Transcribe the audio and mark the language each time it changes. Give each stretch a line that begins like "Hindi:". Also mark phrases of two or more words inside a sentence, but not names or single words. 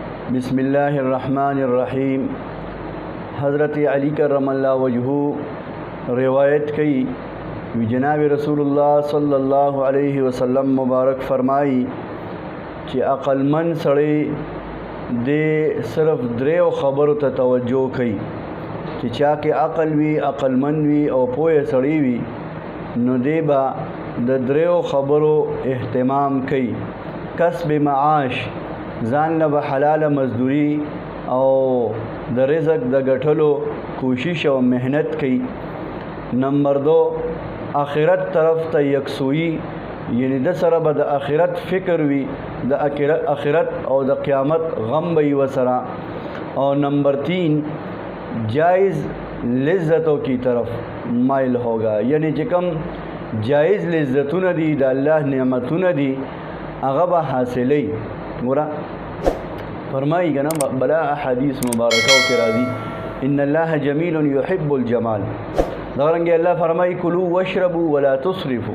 Arabic: بسم الله الرحمن الرحیم.
Urdu: حضرت علی کرم اللہ وجہہ روایت کی جناب رسول اللہ صلی اللہ علیہ وسلم مبارک فرمائی کہ
Pashto: عقل مند سړی دے صرف دریو خبرو ته توجہ کوي چې چا کې عقل وي، عقل مند وي او پوهه سړی وي نو دی به د دریو خبرو اهتمام کوي. کسب معاش، ځان له به حلاله مزدوري او د رزق د ګټلو کوشش او محنت کوي. نمبر 2 آخرت طرف ته یکسوئی، یعنی د سره به د آخرت فکر وي، د آخرت او د قیامت غم به وي سره. او نمبر 3
Urdu: جائز لذتوں کی طرف مائل ہوگا،
Pashto: یعنی چې کوم جائز لذتونه دي د الله نعمتونه دي هغه به حاصلوي. ګوره فرمایي که نه بلا احادیث مبارکو کې راځي
Arabic: ان الله جمیل یحب الجمال.
Pashto: دغه رنګې الله فرمایي
Arabic: کلوا واشربوا ولا تسرفوا.